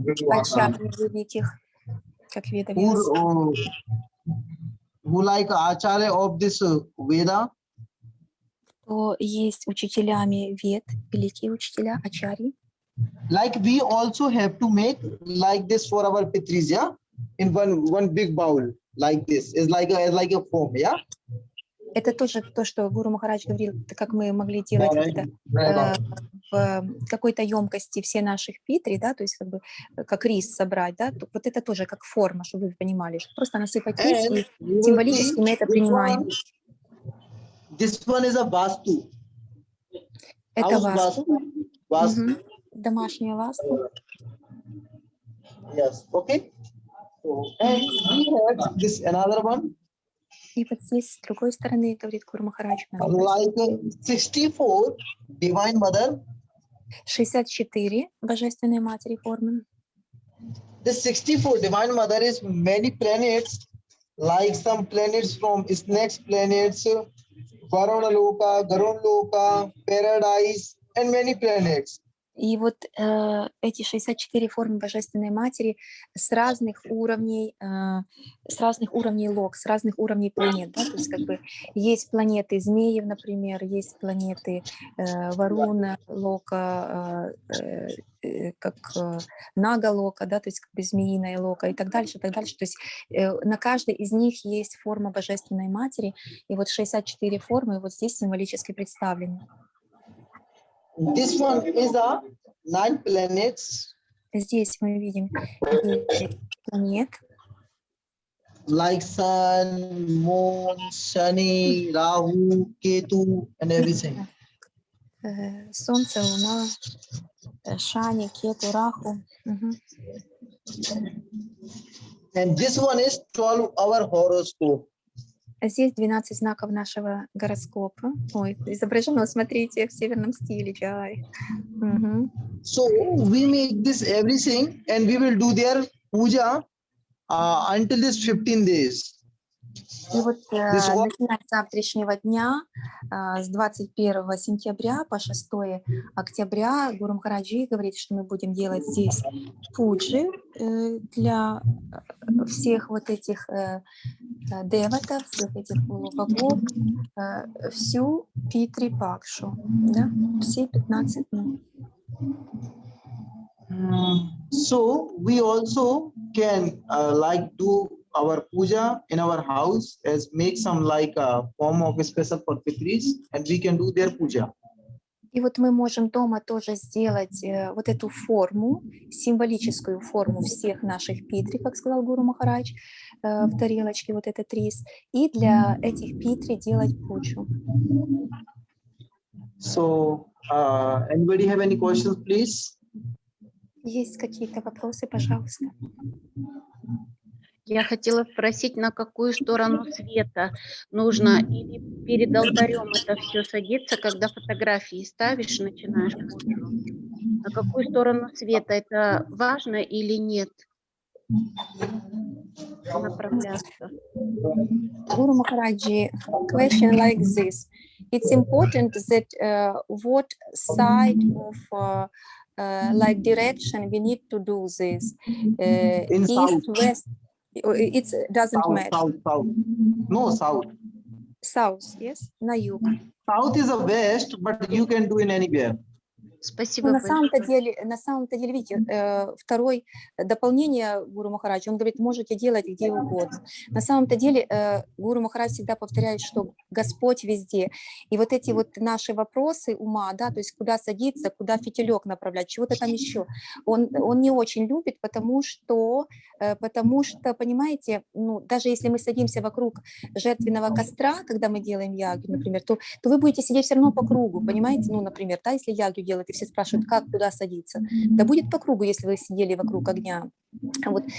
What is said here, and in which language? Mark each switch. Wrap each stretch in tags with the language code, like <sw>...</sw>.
<ru>Ачарьи великих, как Ведавьяс.</ru> <en>who like Acharya of this Veda.</en> <ru>То есть учителями вед, великие учителя, ачарьи.</ru> <en>Like we also have to make like this for our Pitris, yeah, in one big bowl, like this, is like a form, yeah.</en> <ru>Это тоже то, что Гуру Махарадж говорил, как мы могли делать это, в какой-то емкости все наших питри, да, то есть как бы как рис собрать, да, вот это тоже как форма, чтобы вы понимали, что просто насыпать рис, и символически мы это принимаем.</ru> <en>This one is a vastu.</en> <ru>Это васту.</ru> <en>Vastu.</en> <ru>Домашняя васту.</ru> <en>Yes. Okay. So, and we have this another one,</en> <ru>И вот здесь, с другой стороны, говорит Гуру Махарадж, у нас</ru> <en>like 64 Divine Mother.</en> <ru>64 Божественной Матери формы.</ru> <en>This 64 Divine Mother is many planets, like some planets from Snakes planets, Varuna Loka, Garun Loka, Paradise, and many planets.</en> <ru>И вот эти 64 формы Божественной Матери с разных уровней лок, с разных уровней планет, да, то есть как бы есть планеты Змеев, например, есть планеты Варуна, Лока, как Нага Лока, да, то есть как бы змеиная Лока и так дальше, то есть на каждой из них есть форма Божественной Матери, и вот 64 формы вот здесь символически представлены.</ru> <en>This one is a 9 planets,</en> <ru>Здесь мы видим 9 планет,</ru> <en>like Sun, Moon, Shani, Rahu, Ketu, and everything.</en> <ru>Солнце, Луна, Шани, Кету, Раху. Мгм.</ru> <en>And this one is 12-hour horoscope.</en> <ru>А здесь 12 знаков нашего гороскопа. Ой, изображено, смотрите, в северном стиле. Джай. Мгм.</ru> <en>So we make this everything and we will do their puja until this 15 days.</en> <ru>И вот</ru> <en>This all-</en> <ru>начиная с завтрашнего дня, с 21 сентября по 6 октября, Гуру Махараджи говорит, что мы будем делать здесь пуджи для всех вот этих деватов, всех этих богов, всю Питри Пакшу, да, все 15 дней.</ru> <en>So we also can like do our puja in our house as make some like a form of special for Pitris and we can do their puja.</en> <ru>И вот мы можем дома тоже сделать вот эту форму, символическую форму всех наших питри, как сказал Гуру Махарадж, в тарелочке вот этот рис, и для этих питри делать пуджу.</ru> <en>So anybody have any questions, please?</en> <ru>Есть какие-то вопросы, пожалуйста? Я хотела спросить, на какую сторону света нужно, или перед алтарем это все садится, когда фотографии ставишь, начинаешь пуджу. На какую сторону света это важно или нет? Направляться.</ru> <en>Guru Maharaji, question like this. It's important that what side of like direction we need to do this. In East, south. west, it doesn't South, matter. south. No, south. South, yes,</en> <ru>на юг.</ru> <en>South is a west, but you can do in anywhere.</en> <ru>Спасибо Ну, большое. на самом-то деле, видите, второе дополнение Гуру Махараджа, он говорит, можете делать где угодно. На самом-то деле Гуру Махарадж всегда повторяет, что Господь везде. И вот эти вот наши вопросы ума, да, то есть куда садиться, куда фитилек направлять, чего-то там еще, он не очень любит, потому что, понимаете, ну, даже если мы садимся вокруг жертвенного костра, когда мы делаем ягью, например, то вы будете сидеть все равно по кругу, понимаете, ну, например, да, если ягью делать, и все спрашивают, как, куда садиться, да будет по кругу, если вы сидели вокруг огня. Вот.</ru>